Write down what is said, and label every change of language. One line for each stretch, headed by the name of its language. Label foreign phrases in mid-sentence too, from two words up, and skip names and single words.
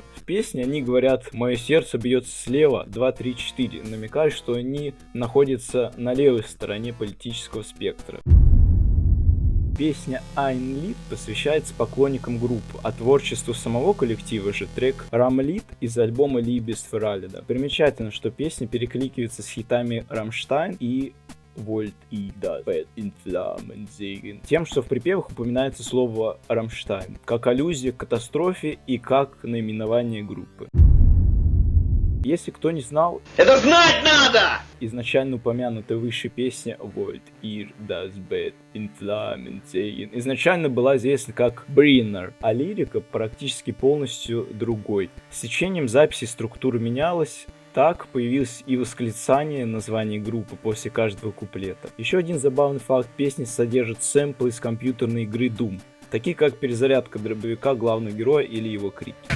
Russian: В песне они говорят «Мое сердце бьется слева, 2, 3, 4», намекая, что они находятся на левой стороне политического спектра. Песня Ein Lied посвящается поклонникам группы, а творчеству самого коллектива же трек Ram-Lied из альбома Liebes für alle. Примечательно, что песня перекликивается с хитами Рамштайн и Wollt ihr das Bett in Flammen sehen, тем, что в припевах упоминается слово Рамштайн, как аллюзия к катастрофе и как наименование группы. Если кто не знал, это знать надо! Изначально упомянутая выше песня Wollt ihr das Bett in Flammen sehen изначально была известна как Brenner, а лирика практически полностью другой. С течением записи структура менялась. Так появилось и восклицание названия группы после каждого куплета. Еще один забавный факт: песни содержит сэмплы из компьютерной игры Doom, такие как перезарядка дробовика главного героя или его крики.